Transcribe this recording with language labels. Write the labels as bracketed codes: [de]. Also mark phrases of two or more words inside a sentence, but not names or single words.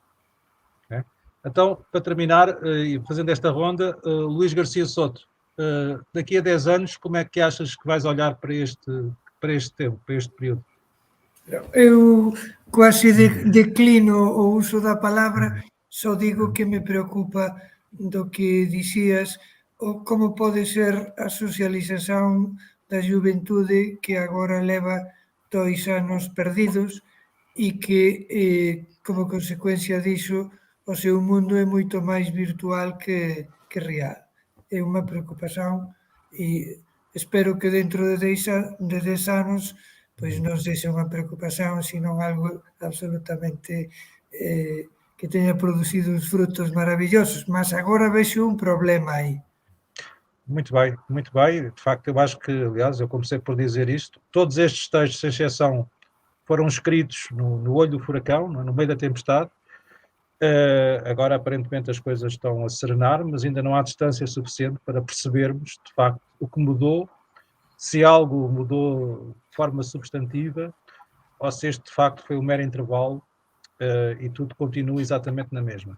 [pt] Então, para terminar, e fazendo esta ronda, Luís Garcia Soto, daqui a 10 anos, como é que achas que vais olhar para este tempo, para este período? [gl] Eu quase declino o uso da palavra, só digo que me preocupa do que dicías, como pode ser a socialización da xuventude que agora leva 2 anos perdidos e que, como consecuencia diso, o seu mundo é moito máis virtual que real. É unha preocupación e espero que dentro de 10 anos pois non sexa unha preocupación, sino algo absolutamente que teña producido uns frutos maravillosos, mas agora vexo un problema aí. [pt] Muito bem, muito bem. De facto, eu acho que, aliás, eu comecei por dizer isto, todos estes textos, sem exceção, foram escritos no olho do furacão, no meio da tempestade. Agora, aparentemente, as coisas estão a serenar, mas ainda não há distância suficiente para percebermos, de facto, o que mudou se algo mudou de forma substantiva ou se este de facto foi um mero intervalo e tudo continua exatamente na mesma.